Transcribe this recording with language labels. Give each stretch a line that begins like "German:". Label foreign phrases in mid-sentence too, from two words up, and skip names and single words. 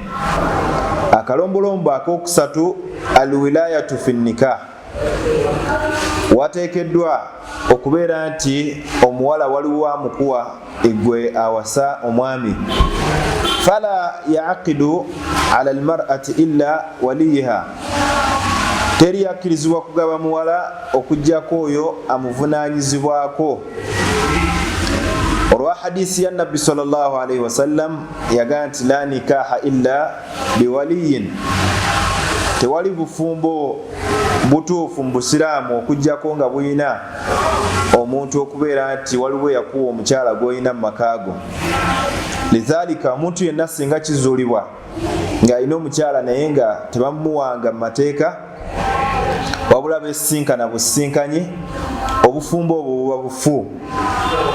Ganda: Akalombolombo akokusatu,
Arabic: الولاية في النكاح,
Ganda: wateekeddwa okubeera nti omuwala waliwo amukuwa egwe awasa omwami.
Arabic: فلا يعقد على المرأة إلا وليها,
Ganda: teri yakkirizibwa kugaba muwala okuggyako oyo amuvunaanyizibwako. Olwa hadisi ya Nabbi
Arabic: صلى الله عليه وسلم
Ganda: yagaa nti
Arabic: لا نكاح إلا بولي,
Ganda: tewali bufumbo butuufu mu busiraamu okuggyako nga buyina omuntu okubeera nti waliwo yakuwa omukyala gw'olina mu makaago. Lidhalika, omuntu yenna singa kizuulibwa ng'alina omukyala naye nga tebamumuwanga mu mateeka, wabula besisinkana busisinkanye, obufumbo obwo buba bufu.